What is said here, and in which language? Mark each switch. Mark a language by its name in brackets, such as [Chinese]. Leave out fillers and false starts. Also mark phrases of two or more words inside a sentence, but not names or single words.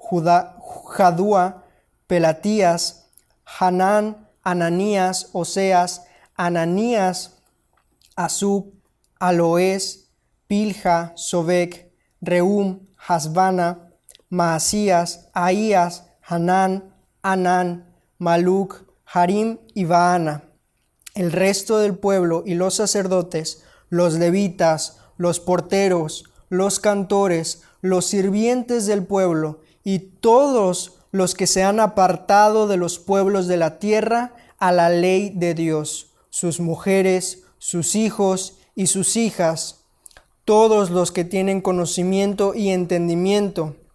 [Spanish] Jadúa, Pelatías, Hanán, Ananías, Oseas, Ananías, Asub, Aloés, Pilja, Sobek, Reum, Hasbana, Maasías, Ahías, Hanán, Anán, Maluc, Harim y Baana. El resto del pueblo y los sacerdotes, los levitas, los porteros, los cantores, los sirvientes del pueblo y todos los que se han apartado de los pueblos de la tierra a la ley de Dios, sus mujeres, sus hijos y sus hijas, todos los que tienen conocimiento y entendimiento,